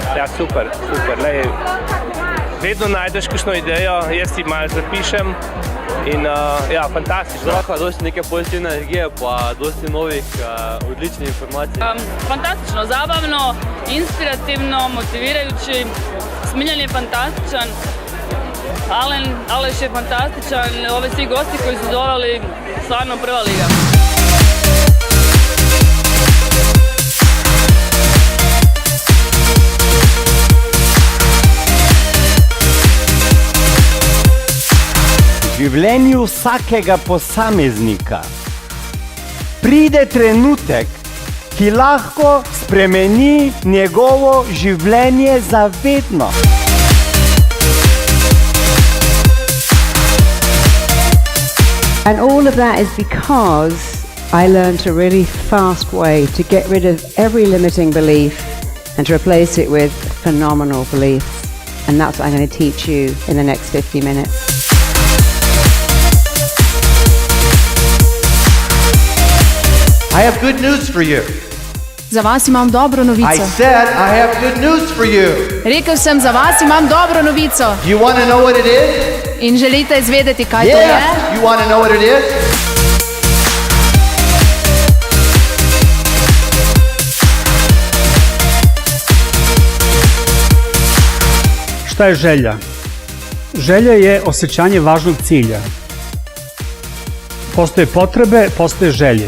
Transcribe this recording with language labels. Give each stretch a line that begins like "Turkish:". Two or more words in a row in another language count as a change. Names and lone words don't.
Slovenian: Ja, super, lej, vedno najdeš kakšno idejo, jaz si malo zapišem in ja, fantastično. Zraka, dosti neke pozitivne energije, pa dosti novih, odličnih informacij.
Croatian: Fantastično, zabavno, inspirativno, motivirajući, Smiljan je fantastičan, Aleš je fantastičan, ove svi gosti koji su doveli, stvarno prva liga.
Slovenian: V življenju vsakega posameznika pride trenutek, ki lahko spremeni njegovo življenje za vedno.
English: And all of that is because I learned a really fast way to get rid of every limiting belief and to replace it with phenomenal beliefs. And that's what I'm going to teach you in the next 50 minutes. I have good news for you.
Slovenian: Za vas imam dobro novico.
English: I said I have good news for you.
Slovenian: Rekel sem, za vas imam dobro novico.
English: Do you want to know what it is?
Slovenian: In želite izvedeti, kaj to je?
English: Yes, you want to know what it is?
Bosnian: Šta je želja? Želja je osjećanje važnog cilja. Postoje potrebe, postoje želje.